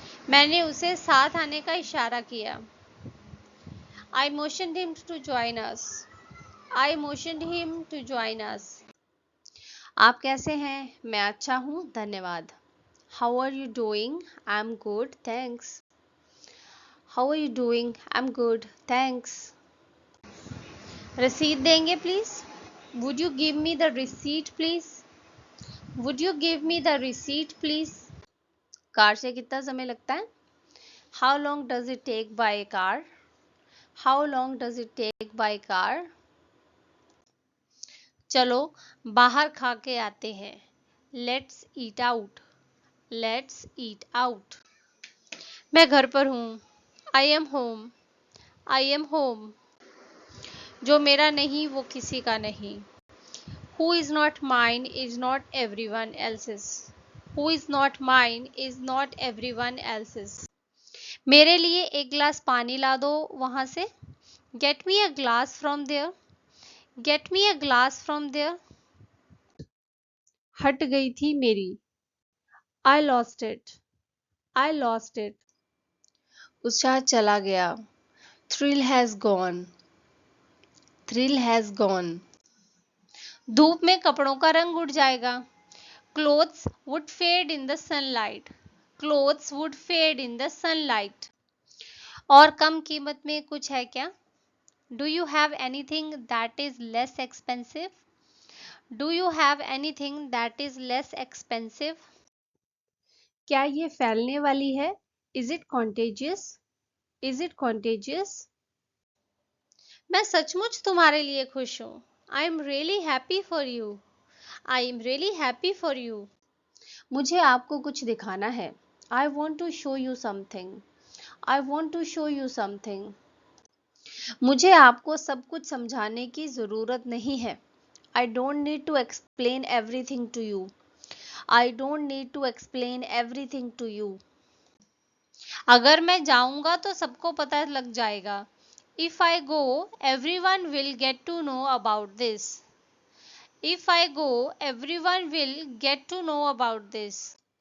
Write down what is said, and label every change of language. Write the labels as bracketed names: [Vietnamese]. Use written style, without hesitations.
[Hindi] मैंने उसे साथ आने का इशारा किया. [English] I motioned him to join us. I motioned him to join us. [Hindi] आप कैसे हैं? मैं अच्छा हूँ, धन्यवाद. [English] How are you doing? I'm good, thanks. How are you doing? I'm good, thanks. [Hindi] रसीद देंगे please? [English] Would you give me the receipt please? Would you give me the receipt please? [Hindi] Car से कितना समय लगता है? [English] How long does it take by car? How long does it take by car? [Hindi] चलो बाहर खा के आते हैं. [English] Let's eat out. Let's eat out. [Hindi] मैं घर पर हूँ. [English] I am home. I am home. [Hindi] जो मेरा नहीं वो किसी का नहीं. [English] Who is not mine is not everyone else's. Who is not mine is not everyone else's. [Hindi] मेरे लिए एक गिलास पानी ला दो वहां से. [English] Get me a glass from there. Get me a glass from there. [Hindi] हट गई थी मेरी. [English] I lost it. I lost it. [Hindi] उत्साह चला गया. [English] Thrill has gone. Thrill has gone. [Hindi] धूप में कपड़ों का रंग उड़ जाएगा. [English] Clothes would fade in the sunlight. Clothes would fade in the sunlight. [Hindi] और कम कीमत में कुछ है क्या? [English] Do you have anything that is less expensive? Do you have anything that is less expensive? [Hindi] क्या ये फैलने वाली है? [English] Is it contagious? Is it contagious? [Hindi] मैं सचमुच तुम्हारे लिए खुश हूँ. [English] I am really happy for you. I am really happy for you. [Hindi] मुझे आपको कुछ दिखाना है. [English] I want to show you something. I want to show you something. [Hindi] मुझे आपको सब कुछ समझाने की ज़रूरत नहीं है. [English] I don't need to explain everything to you. I don't need to explain everything to you. [Hindi] अगर मैं जाऊंगा तो सबको पता लग जाएगा. [English] If I go, everyone will get to know about this. If I go, everyone will get to know about this.